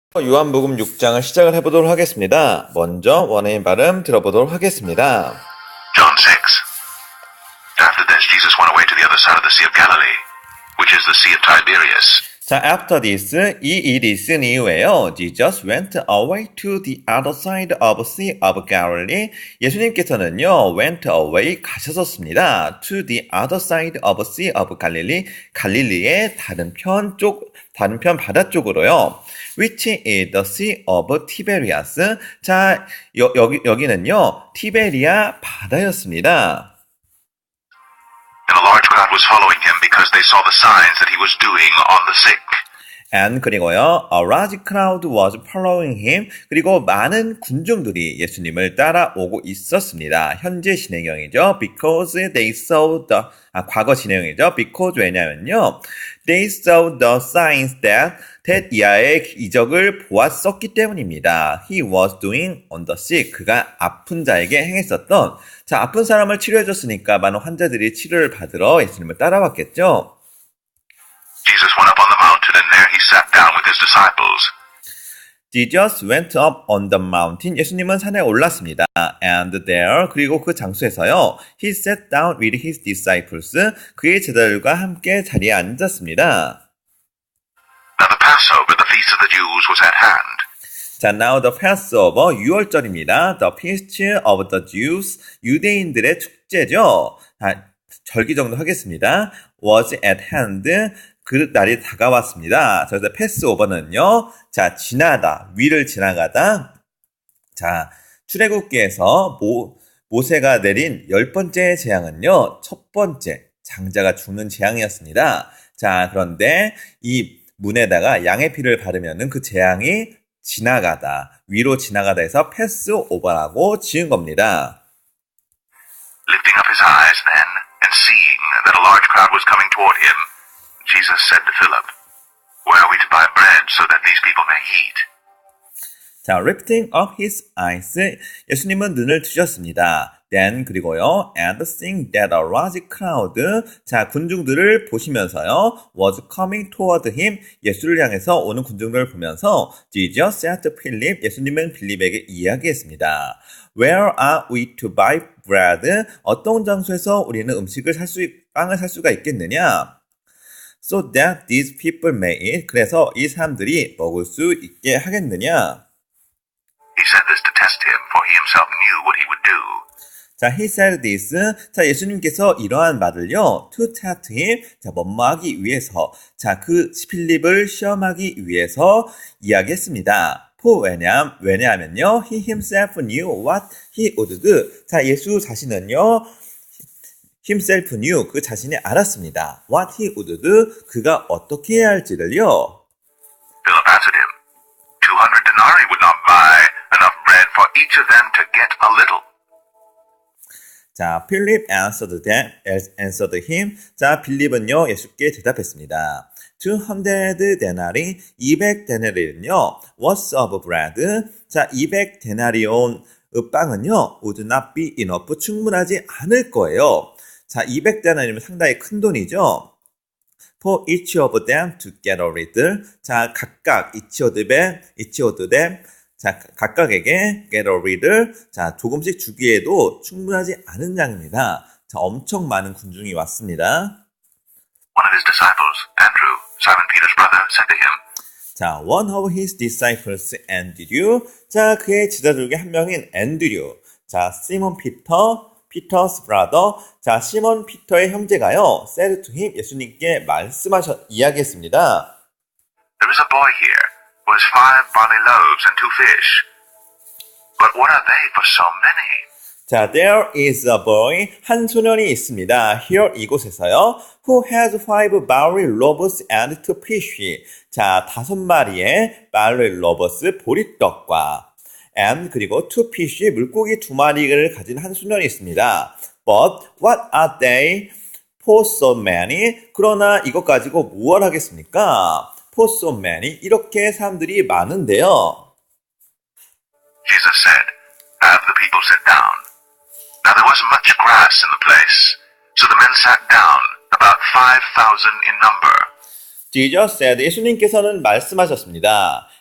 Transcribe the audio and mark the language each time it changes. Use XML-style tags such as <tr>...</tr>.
<ko>요한복음 6장을 시작을 해보도록 하겠습니다. 먼저 원어민 발음 들어보도록 하겠습니다.</ko> <en>John 6. After this, Jesus went away to the other side of the Sea of Galilee, which is the Sea of Tiberias.</en> <ko>자,</ko> <en>after this,</en> <ko>이 일이 있은 이후에요.</ko> <en>Jesus went away to the other side of Sea of Galilee.</en> <ko>예수님께서는요,</ko> <en>went away</en> <ko>가셨었습니다.</ko> <en>To the other side of Sea of Galilee.</en> <ko>갈릴리의 다른 편 바다 쪽으로요.</ko> <en>Which is the Sea of Tiberias.</en> <ko>자, 여기는요, 티베리아 바다였습니다.</ko> <en>And a large crowd was following him because they saw the signs that he was doing on the sick. And</en> <ko>그리고요,</ko> <en>a large crowd was following him.</en> <ko>그리고 많은 군중들이 예수님을 따라오고 있었습니다. 현재 진행형이죠.</ko> <en>Because they saw the</en> <ko>과거 진행형이죠.</ko> <en>Because</en> <ko>왜냐면요,</ko> <en>they saw the signs that</en> <ko>이하의 이적을 보았었기 때문입니다.</ko> <en>He was doing on the sick.</en> <ko>그가 아픈 자에게 행했었던. 자, 아픈 사람을 치료해줬으니까 많은 환자들이 치료를 받으러 예수님을 따라왔겠죠.</ko> <en>Jesus went up on the mountain and there he sat down with his disciples. Jesus went up on the mountain.</en> <ko>예수님은 산에 올랐습니다.</ko> <en>And there,</en> <ko>그리고 그 장소에서요,</ko> <en>he sat down with his disciples.</en> <ko>그의 제자들과 함께 자리에 앉았습니다.</ko> <en>Now the Passover, the feast of the Jews, was at hand. 자, now the Passover,</en> <ko>6월절입니다.</ko> <en>The feast of the Jews,</en> <ko>유대인들의 축제죠. 절기 정도 하겠습니다.</ko> <en>was at hand,</en> <ko>그 날이 다가왔습니다. 그래서 패스오버는요, 자, 지나다, 위를 지나가다. 자, 출애굽기에서 모세가 내린 10번째 재앙은요, 첫 번째, 장자가 죽는 재앙이었습니다. 자, 그런데 이 문에다가 양의 피를 바르면은 그 재앙이 지나가다, 위로 지나가다 해서 패스오버라고 지은 겁니다.</ko> <en>Lifting up his eyes then, and seeing that a large crowd was coming toward him, Jesus said to Philip, "Where are we to buy bread so that these people may eat?" 자, lifting up his eyes.</en> <ko>예수님은 눈을 뜨셨습니다.</ko> <en>Then,</en> <ko>그리고요,</ko> <en>and seeing that a large crowd. 자,</en> <ko>군중들을 보시면서요,</ko> <en>was coming toward him.</en> <ko>예수를 향해서 오는 군중들을 보면서,</ko> <en>Jesus said to Philip.</en> <ko>예수님은 빌립에게 이야기했습니다.</ko> <en>Where are we to buy bread?</en> <ko>어떤 장소에서 우리는 빵을 살 수가 있겠느냐?</ko> <en>So that these people may eat.</en> <ko>그래서 이 사람들이 먹을 수 있게 하겠느냐?</ko> <en>He said this to test him, for he himself knew what he would do. 자, he said this.</en> <ko>자, 예수님께서 이러한 말을요,</ko> <en>to test him.</en> <ko>자, 뭐뭐하기 위해서. 자, 그 필립을 시험하기 위해서 이야기했습니다. 왜냐하면요,</ko> <en>he himself knew what he would do.</en> <ko>자, 예수 자신은요,</ko> <en>himself knew,</en> <ko>그 자신이 알았습니다.</ko> <en>What he would do,</en> <ko>그가 어떻게 해야 할지를요.</ko> <en>Philip answered him, 200 denarii would not buy enough bread for each of them to get a little. 자, Philip answered him.</en> <ko>자, 빌립은요, 예수께 대답했습니다. 200 데나리, 200 데나리는요,</ko> <en>worth of bread.</en> <ko>자, 200 데나리온 빵은요,</ko> <en>would not be enough,</en> <ko>충분하지 않을 거예요. 자, 200 데나리면 상당히 큰 돈이죠.</ko> <en>For each of them to get a little. 자, 각각 each of them. 자,</en> <ko>각각에게</ko> <en>get a little.</en> <ko>자, 조금씩 주기에도 충분하지 않은 양입니다. 자, 엄청 많은 군중이 왔습니다.</ko> <en>One of his disciples, Andrew, Simon Peter's brother, said to him, 자, one of his disciples, Andrew.</en> <ko>자, 그의 지도자 중에 한 명인 앤드류. 자, 시몬 Peter's brother. 자, 시몬 피터의 형제가요,</ko> <en>said to him,</en> <ko>예수님께 이야기했습니다.</ko> <en>"There is a boy here who has 5 barley loaves and 2 fish. But what are they for so many?" 자, there is a boy,</en> <ko>한 소년이 있습니다.</ko> <en>Here,</en> <ko>이곳에서요,</ko> <en>who has 5 barley loaves and 2 fish.</en> <ko>자, 5마리의</ko> <en>barley loaves,</en> <ko>보리떡과 and 그리고</ko> <en>2 fish,</en> <ko>물고기 2마리를 가진 한 소년이 있습니다.</ko> <en>But what are they for so many?</en> <ko>그러나 이것 가지고 무엇 하겠습니까?</ko> <en>For so many,</en> <ko>이렇게 사람들이 많은데요.</ko> <en>Jesus said, "Have the people sit down." Now there wasn't much grass in the place, so the men sat down, about 5,000 in number. Jesus said,</en> <ko>예수님께서는 말씀하셨습니다.</ko>